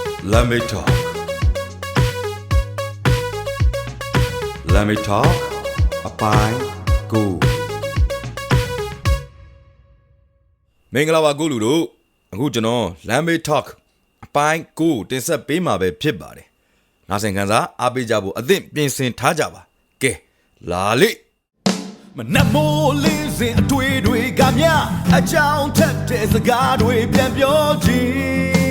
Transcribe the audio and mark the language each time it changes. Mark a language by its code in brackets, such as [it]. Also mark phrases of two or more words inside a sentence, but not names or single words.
[en] Let me talk. Let me talk. A pie go. [my] မင်္ဂလာပါကိုလူတို့အခုကျွန်တော် Let me talk အပိုင်းကိုတင်ဆက်ပေးမှာပဲဖြစ်ပါတယ်။နားဆင်ခံစားအားပေးကြဖို့အသင့်ပြင်ဆင်ထားကြပါ။ကဲလာလေမနက်မိုးလင်းစဉ်အတွေ့တွေကမြအကြောင်းထက်တဲ့စကားတွေပြန်ပြောကြည့်